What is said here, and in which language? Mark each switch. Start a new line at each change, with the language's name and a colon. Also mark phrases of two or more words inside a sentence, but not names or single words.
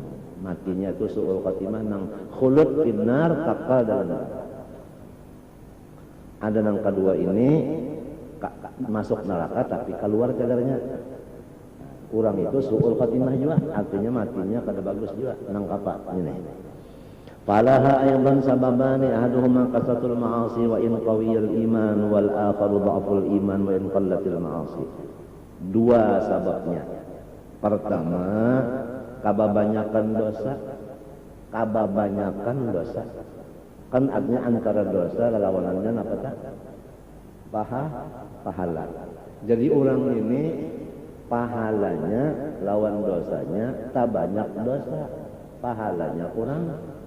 Banjar: Matinya itu
Arabic: سوء الخاتمة
Banjar: nang
Arabic: خلود في النار
Banjar: kakal dalam neraka. Ada yang kedua ini masuk neraka tapi keluar cadarnya. Kurang itu
Arabic: سوء الخاتمة
Banjar: juga, artinya matinya kada bagus juga. Nang apa ini?
Arabic: فلها أيضا سببان أحدهما كثرة المعاصي وإن قوي الإيمان والآخر ضعف الإيمان وإن قلت المعاصي.
Banjar: Dua sebabnya. Pertama, kababanyakan dosa. Kan artinya antara dosa lawanannya apa tak? Pahala. Jadi orang ini pahalanya lawan dosanya tak banyak dosa, pahalanya kurang.